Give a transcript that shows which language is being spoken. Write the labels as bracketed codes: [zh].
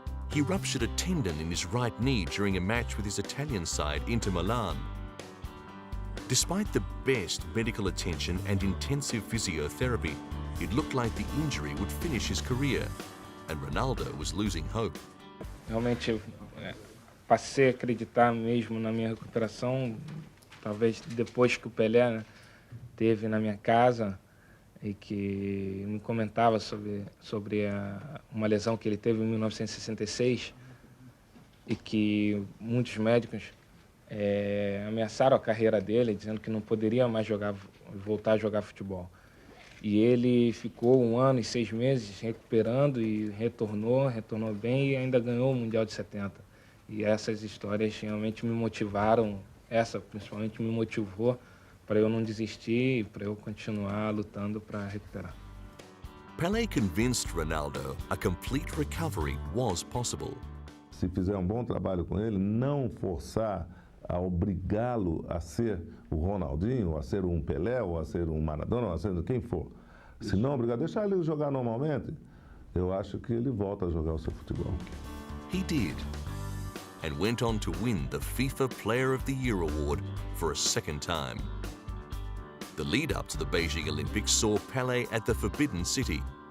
[en] He ruptured a tendon in his right knee during a match with his Italian side, Inter Milan. Despite the best medical attention and intensive physiotherapy, it looked like the injury would finish his career, and Ronaldo was losing hope. [pt] Realmente, passei a acreditar mesmo na minha recuperação, talvez depois que o Pelé teve na minha casa e que me comentava sobre uma lesão que ele teve em 1966 e que muitos médicos ameaçaram a carreira dele, dizendo que não poderia mais voltar a jogar futebol. E ele ficou 1 ano e 6 meses recuperando e retornou bem e ainda ganhou o Mundial de 70. E essas histórias realmente me motivaram, essa principalmente me motivou para eu não desistir e para eu continuar lutando para recuperar. [en] Pelé convinced Ronaldo a complete recovery was possible. [pt] Se fizer bom trabalho com ele, não forçar a obrigá-lo a ser o Ronaldinho, a ser um Pelé, ou a ser um Maradona, ou a ser quem for. Se não obrigar, deixar ele jogar normalmente, eu acho que ele volta a jogar o seu futebol. [en] He did, and went on to win the FIFA Player of the Year award for a second time. The lead-up to the Beijing Olympics saw Pelé at the Forbidden City.